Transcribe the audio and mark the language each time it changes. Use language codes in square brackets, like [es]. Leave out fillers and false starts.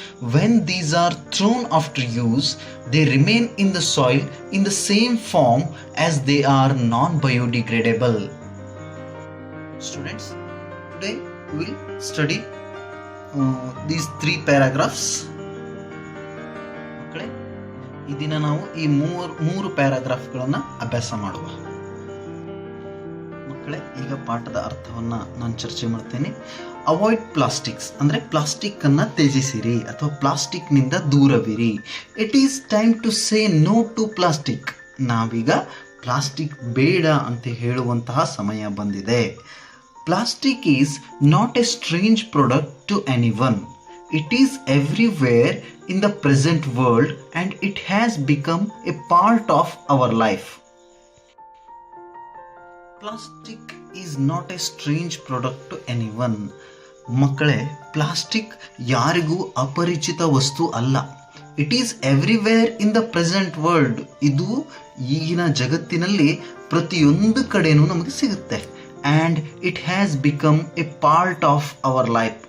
[en] When these are thrown after use, they remain in the soil in the same form as they are non-biodegradable. Students, today we will study these 3 paragraphs. [kn] ಈ ದಿನ ನಾವು ಈ ಮೂರು ಪ್ಯಾರಾಗ್ರಾಫ್ಗಳನ್ನು ಅಭ್ಯಾಸ ಮಾಡುವ. ಮಕ್ಕಳೇ, ಈಗ ಪಾಠದ ಅರ್ಥವನ್ನು ನಾನು ಚರ್ಚೆ ಮಾಡ್ತೇನೆ. ಅವಾಯ್ಡ್ ಪ್ಲಾಸ್ಟಿಕ್ಸ್ ಅಂದರೆ ಪ್ಲಾಸ್ಟಿಕ್ ಅನ್ನು ತ್ಯಜಿಸಿರಿ ಅಥವಾ ಪ್ಲಾಸ್ಟಿಕ್ನಿಂದ ದೂರವಿರಿ. [en] It is time to say no to plastic. [kn] ನಾವೀಗ ಪ್ಲಾಸ್ಟಿಕ್ ಬೇಡ ಅಂತ ಹೇಳುವಂತಹ ಸಮಯ ಬಂದಿದೆ. [en] Plastic is not a strange product to anyone. It is everywhere in the present world and it has become a part of our life. Plastic is not a strange product to anyone. [kn] ಮಕ್ಕಳೇ, plastic ಯಾರಿಗೂ ಅಪರಿಚಿತ ವಸ್ತು ಅಲ್ಲ. [en] It is everywhere in the present world. [kn] ಇದು ಈಗಿನ ಜಗತ್ತಿನಲ್ಲಿ ಪ್ರತಿಯೊಂದು ಕಡೆನೂ ನಮಗೆ ಸಿಗುತ್ತೆ. [en] And it has become a part of our life.